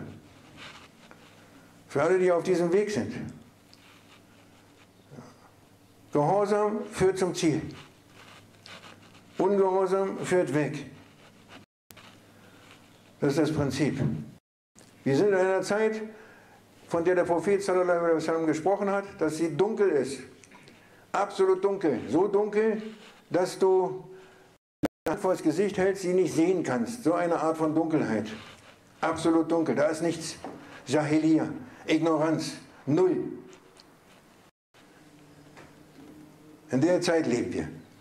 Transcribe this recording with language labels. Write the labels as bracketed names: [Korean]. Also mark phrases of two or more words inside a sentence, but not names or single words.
[German] Für alle, die auf diesem Weg sind. Gehorsam führt zum Ziel. Ungehorsam führt weg. Das ist das Prinzip. Wir sind in einer Zeit, von der der Prophet [Arabic] صلى الله عليه وسلم [German] gesprochen hat, dass sie dunkel ist. Absolut dunkel. So dunkel, dass du die Hand vor das Gesicht hältst, sie nicht sehen kannst. So eine Art von Dunkelheit. Absolut dunkel. Da ist nichts. Jahiliya, Ignoranz, null. In der Zeit leben wir.